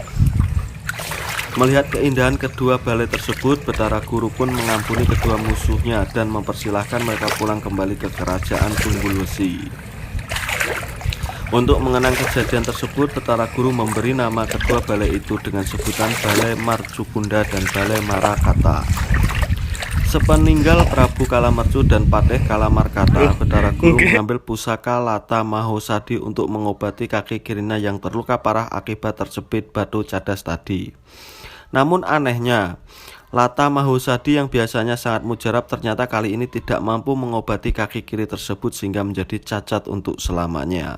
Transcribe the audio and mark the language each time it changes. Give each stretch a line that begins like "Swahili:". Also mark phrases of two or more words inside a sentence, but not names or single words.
Indonesian: Melihat keindahan kedua balai tersebut, Betara Guru pun mengampuni kedua musuhnya dan mempersilahkan mereka pulang kembali ke kerajaan Tunggulwesi. Untuk mengenang kejadian tersebut, Betara Guru memberi nama kedua balai itu dengan sebutan Balai Marcukunda dan Balai Marakata. Sepeninggal Prabu Kalamercu dan Patih Kalamarkata, Betara Guru mengambil pusaka Lata Mahosadi untuk mengobati kaki kirinya yang terluka parah akibat terjepit batu cadas tadi. Namun anehnya, Lata Mahosadi yang biasanya sangat mujarab ternyata kali ini tidak mampu mengobati kaki kiri tersebut sehingga menjadi cacat untuk selamanya.